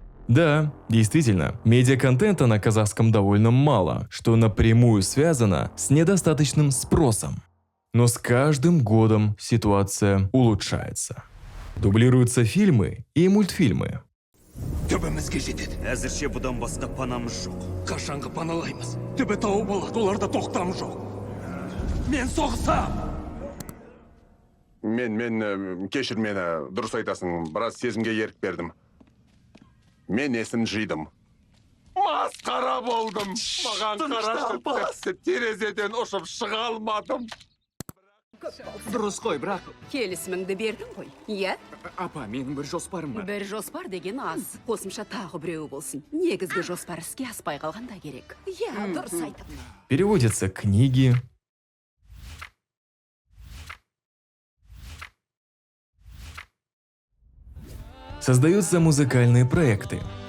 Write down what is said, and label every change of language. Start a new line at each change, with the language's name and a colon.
Russian: Да, действительно, медиаконтента на казахском довольно мало, что напрямую связано с недостаточным спросом. Но с каждым годом ситуация улучшается. Дублируются фильмы и мультфильмы.
Kazakh: Төбемізге жетеді. Әзірше бұдан басқа панамыз жоқ. Қашанғы паналаймыз? Төбе тауы болады, оларда тоқтамыз жоқ. Мен соғысам! Мен кешір мені, дұрыс айтасың, біраз сезімге ерік бердім. Мен есін жидым. Масқара болдым. Маған қарашы, терезеден ұшып шыға алмадым. Дұрыс қой, бірақ... Келісіміңді бердің ғой, иә? Апа, менің бір жоспарым бар. Бір жоспар деген аз. Қосымша тағы біреуі болсын. Негізгі жоспар іске аспай қалғанда керек. Иә, дұрыс айтып.
Russian: Переводятся книги, создаются музыкальные проекты,